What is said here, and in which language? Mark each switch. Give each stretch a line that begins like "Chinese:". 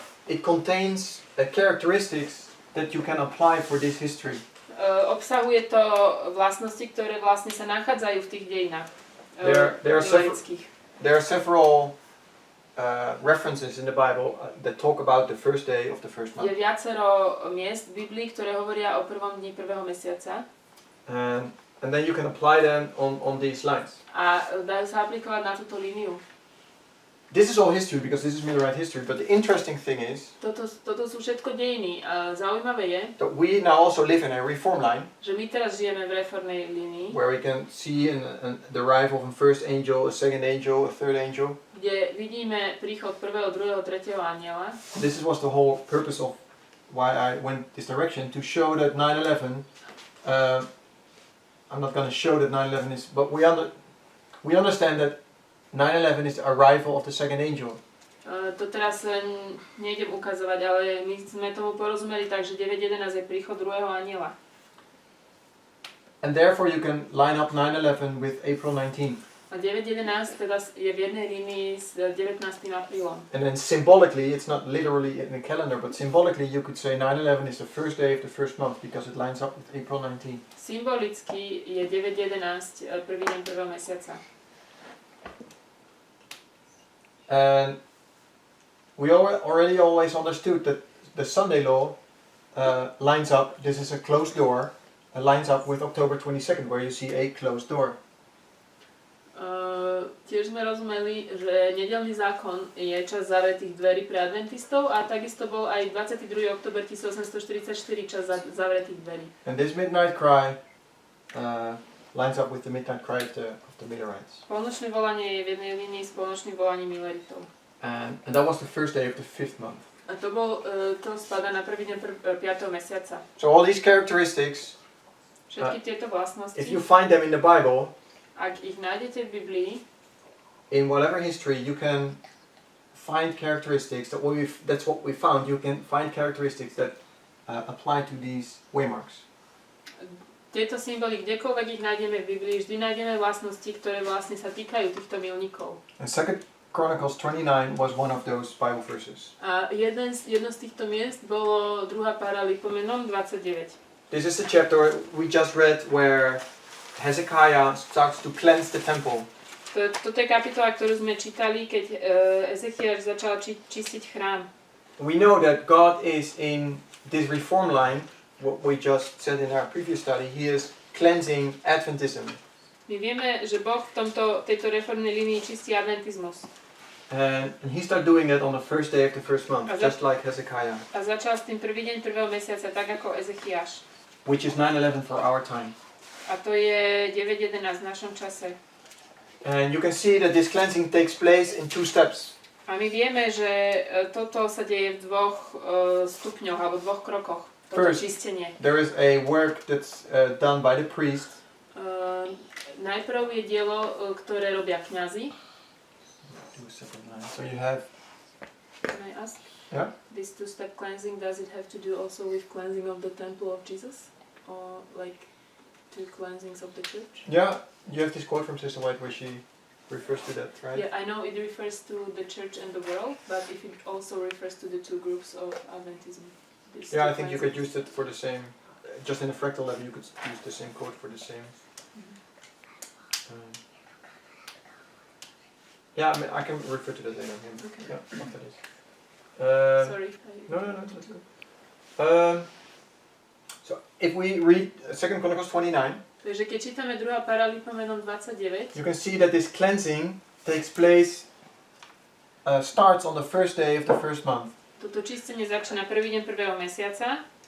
English: it contains characteristics that you can apply for this history.
Slovak: Obsahuje to vlastnosti, ktoré vlastne sa nachádzajú v tých dejinách milenických.
English: There are several references in the Bible that talk about the first day of the first month.
Slovak: Je viacero miest v Biblii, ktoré hovoria o prvom dni prvého mesiaca.
English: And then you can apply them on these lines.
Slovak: A dajú sa aplikovať na túto líniu.
English: This is all history because this is Millerite history, but the interesting thing is
Slovak: Toto sú všetko dejiny. A zaujímavé je,
English: that we now also live in a reform line
Slovak: že my teraz žijeme v reformnej línii,
English: where we can see the arrival of a first angel, a second angel, a third angel.
Slovak: kde vidíme príchod prvého, druhého, tretieho anjela.
English: This was the whole purpose of why I went this direction, to show that 9/11, I'm not going to show that 9/11 is, but we understand that 9/11 is the arrival of the second angel.
Slovak: To teraz nejdem ukazovať, ale my sme tomu porozumeli tak, že 9.11 je príchod druhého anjela.
English: And therefore you can line up 9/11 with April 19.
Slovak: A 9.11 teda je v jednej línii s 19. aprílom.
English: And then symbolically, it's not literally in the calendar, but symbolically you could say 9/11 is the first day of the first month because it lines up with April 19.
Slovak: Symbolicky je 9.11 prvý deň prvého mesiaca.
English: And we already always understood that the Sunday law lines up, this is a closed door, lines up with October 22nd, where you see a closed door.
Slovak: Tiež sme rozumeli, že nedeľný zákon je čas zavretých dverí pre adventistov a takisto bol aj 22. október 1844 čas zavretých dverí.
English: And this midnight cry lines up with the midnight cry of the Millerites.
Slovak: Polnočné volanie je v jednej línii s polnočným volaním Milleritov.
English: And that was the first day of the fifth month.
Slovak: A to spadá na prvý deň 5. mesiaca.
English: So all these characteristics,
Slovak: Všetky tieto vlastnosti,
English: if you find them in the Bible,
Slovak: ak ich nájdete v Biblii,
English: in whatever history, you can find characteristics that's what we found. You can find characteristics that apply to these waymarks.
Slovak: tieto symboly, kdekoľvek ich nájdeme v Biblii, vždy nájdeme vlastnosti, ktoré vlastne sa týkajú týchto milníkov.
English: And 2 Chronicles 29 was one of those Bible verses.
Slovak: A jedno z týchto miest bolo 2. Paralipomenom 29.
English: This is the chapter we just read where Hezekiah starts to cleanse the temple.
Slovak: Toto je kapitola, ktorú sme čítali, keď Ezechiaš začal čistiť chrám.
English: We know that God is in this reform line, what we just said in our previous study, He is cleansing Adventism.
Slovak: My vieme, že Boh v tejto reformnej línii čistí adventizmus.
English: And He started doing it on the first day of the first month, just like Hezekiah.
Slovak: A začal s tým prvý deň prvého mesiaca, tak ako Ezechiaš.
English: Which is 9/11 for our time.
Slovak: A to je 9.11 v našom čase.
English: And you can see that this cleansing takes place in two steps.
Slovak: A my vieme, že toto sa deje v dvoch stupňoch alebo dvoch krokoch. Toto
English: First,
Slovak: čistenie.
English: there is a work that's done by the priest.
Slovak: Najprv je dielo, ktoré robia kňazi.
English: So you have, Can I ask? Yeah. This two-step cleansing, does it have to do also with cleansing of the temple of Jesus? Or like two cleansings of the church? yeah, you have this quote from Sister White where she refers to that, right? Yeah, I know it refers to the church and the world, but if it also refers to the two groups of Adventism. Yeah, I think you could use it for the same, just in a fractal level you could use the same quote for the same. Yeah, I mean, I can refer to that later. Okay. Yeah, after this. Sorry. No, that's good. So if we read 2 Chronicles 29,
Slovak: Takže keď čítame 2. Paralipomenon 29,
English: you can see that this cleansing takes place, starts on the first day of the first month.
Slovak: toto čistenie začína prvý deň prvého mesiaca.